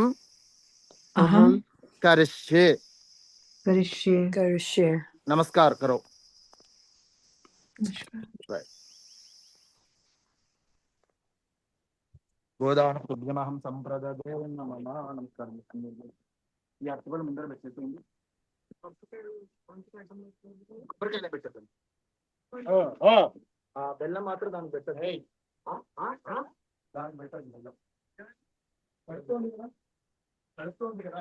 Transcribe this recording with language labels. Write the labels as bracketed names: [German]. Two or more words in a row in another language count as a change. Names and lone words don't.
[Sanskrit] Aham करिष्ये. Karishye. Karishye. [Hindi] नमस्कार करो. [Sanskrit] गोदान पुद्गमहं संप्रददे नमः. [Hindi] नमस्कार. [Telugu] ఈ అర్థం ముందర పెట్టేస్తుంది. కొబ్బరికాయనే పెట్టేస్తుంది. ఆ బెల్లం మాత్రం దానికి పెట్టండి. దానికి పెట్టండి బెల్లం. పడుతోంది కదా, పడుతోంది కదా.